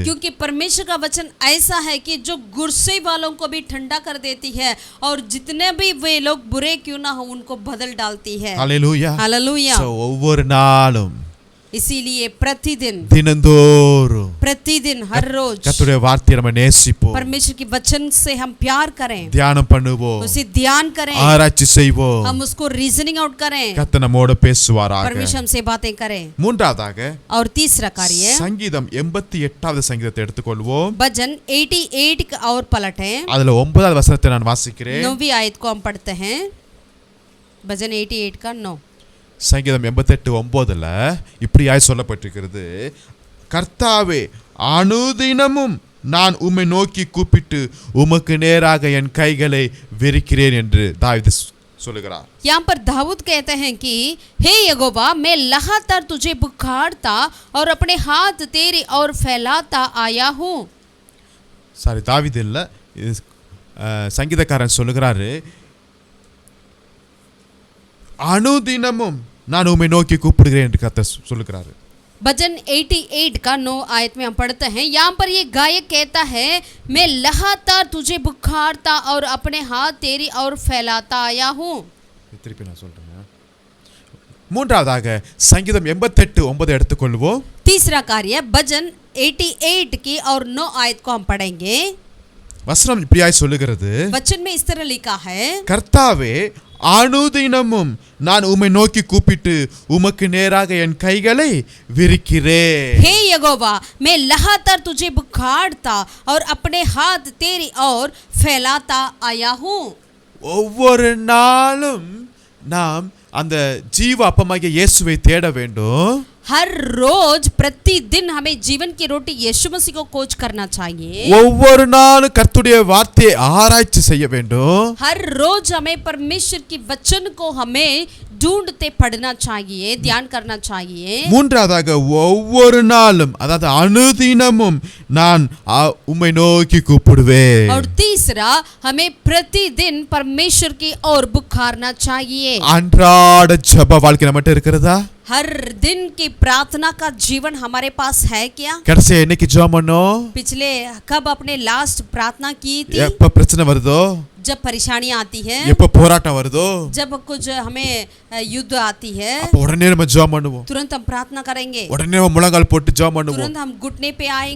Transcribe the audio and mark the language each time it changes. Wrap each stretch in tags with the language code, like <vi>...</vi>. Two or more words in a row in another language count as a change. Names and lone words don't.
<hi>क्योंकि परमेश्वर का वचन ऐसा है कि जो गुस्से वालों को भी ठंडा कर देती है और जितने भी वे लोग बुरे क्यों ना हो उनको बदल डालती है.</hi> <ta>ஹல்லேலூயா.</ta> <hi>हालेलुया.</hi> <ta>ஒவ்வொரு நாளும்</ta> <hi>इसीलिए प्रतिदिन</hi> <ta>தினந்தோறும்</ta> <hi>प्रतिदिन हर रोज</hi> <ta>கர்த்தருடைய வார்த்தையை நம்ம நேசிப்போம்.</ta> <hi>परमेश्वर के वचन से हम प्यार करें,</hi> <ta>தியானம் பண்ணுவோம்,</ta> <hi>उसे ध्यान करें,</hi> <ta>ஆராய்ச்சி செய்வோம்.</ta> <hi>हम उसको</hi> <en>reasoning out</en> <hi>करें,</hi> <ta>கர்த்தர் நம்மோடு பேசுவாராக.</ta> <hi>परमेश्वर हमसे बातें करें.</hi> <ta>மூன்றாவதாக</ta> <hi>और तीसरा कार्य</hi> <ta>சங்கீதம் 88வது சங்கீதத்தை எடுத்துக்கொள்வோம்.</ta> <hi>भजन 88 का और पलटें.</hi> <ta>அதுல 9வது வசனத்தை நான் வாசிக்கிறேன்.</ta> <hi>9वीं आयत को हम पढ़ते हैं. भजन 88 का 9.</hi> <ta>சங்கீதம் 88:9 இப்படியாய் சொல்லப்பட்டிருக்கிறது, கர்த்தாவே அனுதினமும் நான் உம்மை நோக்கி கூப்பிட்டு உமக்கு நேராக என் கைகளை விரிக்கிறேன் என்று தாவீது சொல்லுகிறார்.</ta> <hi>यहाँ पर दाऊद कहते हैं कि हे यहोवा मैं लगातार तुझे पुकारता और अपने हाथ तेरी ओर फैलाता आया हूँ.</hi> <ta>சாரி, தாவீது இல்ல, சங்கீதக்காரன் சொல்லுகிறாரு, அனுதினமும் நான் உம்மை நோக்கி கூப்பிடுகிறேன் என்று கர்த்தர் சொல்லுகிறாரு.</ta> <hi>भजन 88 का 9 आयत में हम पढ़ते हैं, यहाँ पर ये गायक कहता है मैं लगातार तुझे पुकारता और अपने हाथ तेरी ओर फैलाता आया हूँ.</hi> <ta>திருப்பி நான் சொல்றேன். மூன்றாவதாக சங்கீதம் 88:9 எடுத்துக்கொள்வோம்.</ta> <hi>तीसरा कार्य भजन 88 की और 9 आयत को हम पढ़ेंगे.</hi> <ta>வசனம் இப்படியாய் சொல்லுகிறது,</ta> <hi>वचन में इस तरह लिखा है,</hi> <ta>கர்த்தாவே அனுதினமும் நான் உம்மை நோக்கி கூப்பிட்டு உமக்கு நேராக என் கைகளை விரிக்கிறேன்.</ta> <hi>हे यहोवा मैं लगातार तुझे पुकारता और अपने हाथ तेरी ओर फैलाता आया हूँ.</hi> <ta>ஒவ்வொரு நாளும் நாம் அந்த ஜீவ அப்பமாகிய இயேசுவை தேட வேண்டும்.</ta> <hi>हर रोज प्रतिदिन हमें जीवन की रोटी यीशु मसीह को खोज करना चाहिए.</hi> <ta>ஒவ்வொரு நாளும் கர்த்தருடைய வார்த்தையை ஆராய்ச்சி செய்ய வேண்டும்.</ta> <hi>हर रोज हमें परमेश्वर की वचन को हमें ढूंढते पढ़ना चाहिए, ध्यान करना चाहिए.</hi> <ta>மூன்றாவதாக ஒவ்வொரு நாளும் அதாவது அனுதினமும் நான் உம்மை நோக்கி கூப்பிடுவேன்.</ta> <hi>और तीसरा हमें प्रतिदिन परमेश्वर की ओर पुकारना चाहिए.</hi> <ta>அன்றாட ஜெப வாழ்க்கை நம்மட்ட இருக்கிறதா?</ta> <hi>हर दिन की प्रार्थना का जीवन हमारे पास है क्या?</hi> <ta>கடைசியா என்னைக்கு ஜெபம் பண்ணோம்?</ta> <hi>पिछले कब अपने लास्ट प्रार्थना की थी?</hi> <ta>எப்ப பிரச்சனை வருதோ,</ta> <hi>जब परेशानी आती है,</hi> <ta>எப்ப போராட்டம் வருதோ,</ta> <hi>जब कुछ हमें युद्ध आती है,</hi> <ta>அப்ப உடனே நம்ம ஜெபம் பண்ணுவோம்.</ta> <hi>तुरंत हम प्रार्थना करेंगे.</hi> <ta>உடனே நம்ம முழங்கால் போட்டு ஜெபம் பண்ணுவோம்.</ta> <hi>तुरंत हम घुटने पे आएंगे,</hi>